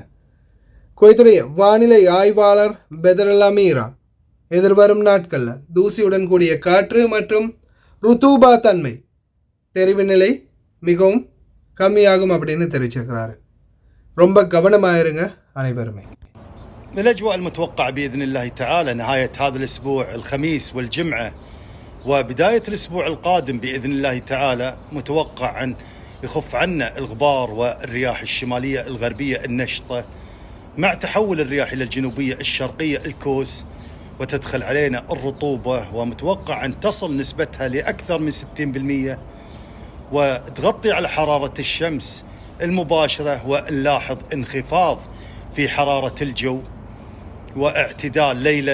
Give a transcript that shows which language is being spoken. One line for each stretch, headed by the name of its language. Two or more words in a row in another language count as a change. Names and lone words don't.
Tamil: குவைத்துடைய வானிலை ஆய்வாளர் பெதர் அமீரா எதிர்வரும் நாட்களில் தூசியுடன் கூடிய காற்று மற்றும் ருத்தூபா தன்மை தெரிவு நிலை மிகவும் கம்மியாகும் அப்படின்னு தெரிவிச்சிருக்கிறாரு. ரொம்ப கவனமாக இருங்க அனைவருமே.
Arabic: من الأجواء المتوقعة بإذن الله تعالى نهاية هذا الأسبوع الخميس والجمعة وبداية الأسبوع القادم بإذن الله تعالى متوقع أن يخف عنا الغبار والرياح الشمالية الغربية النشطة مع تحول الرياح إلى الجنوبية الشرقية الكوس، وتدخل علينا الرطوبة ومتوقع أن تصل نسبتها لأكثر من 60% وتغطي على حرارة الشمس المباشرة، ونلاحظ انخفاض في حرارة الجو واعتدال ليلا.